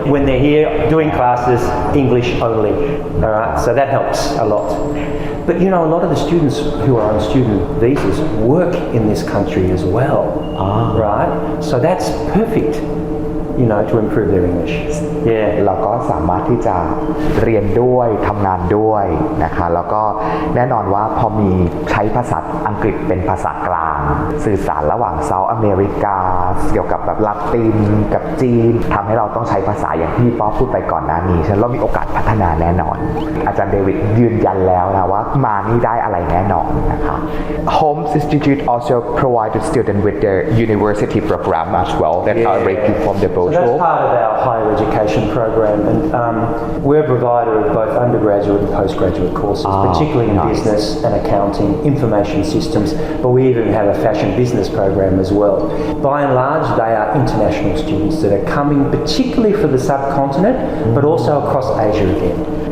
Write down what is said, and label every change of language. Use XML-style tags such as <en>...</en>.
<en>When they're here doing classes, English only. All right, so that helps a lot. But you know, a lot of the students who are on student visas work in this country as well, right? So that's perfect, you know, to improve their English. Yeah.</en> <th>เราก็สามารถที่จะเรียนด้วยทำงานด้วยนะคะแล้วก็แน่นอนว่าพอมีใช้ภาษาอังกฤษเป็นภาษากลางสื่อสารระหว่างเซาท์อเมริกาเกี่ยวกับแบบลาตินกับจีนทำให้เราต้องใช้ภาษาอย่างที่ป๊อปพูดไปก่อนหน้านี้ฉะนั้นเรามีโอกาสพัฒนาแน่นอนอาจารย์เดวิดยืนยันแล้วนะว่ามานี่ได้อะไรแน่นอนนะคะ</th> <en>Holmes Institute also provided students with their university program as well that are rated from the So brochure that's part of our higher education program, and we're a provider of both undergraduate and postgraduate courses, particularly in business and accounting, information systems, but we even have a fashion business program as well. By and large, they are international students that are coming particularly for the subcontinent, but also across Asia again.</en>